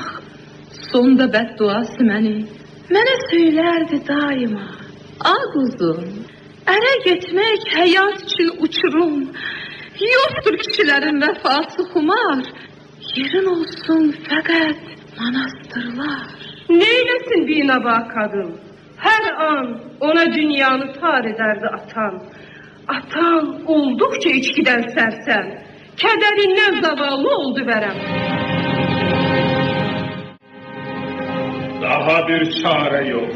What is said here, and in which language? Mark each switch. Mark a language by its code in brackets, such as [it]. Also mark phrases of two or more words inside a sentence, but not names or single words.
[az] Sonda bədduası mənə söylərdi daima. Ağ uzun, ərə getmək həyat üçün uçurum. Yoxdur kişilərin vəfası xumar. Yerin olsun fəqət manastırlar. [tr] Neylesin binaba kadın? Her an ona dünyanı tar ederdi atan. Atan oldukça içkiden sersem, kederinden zavallı oldu verem. Daha bir çare yok.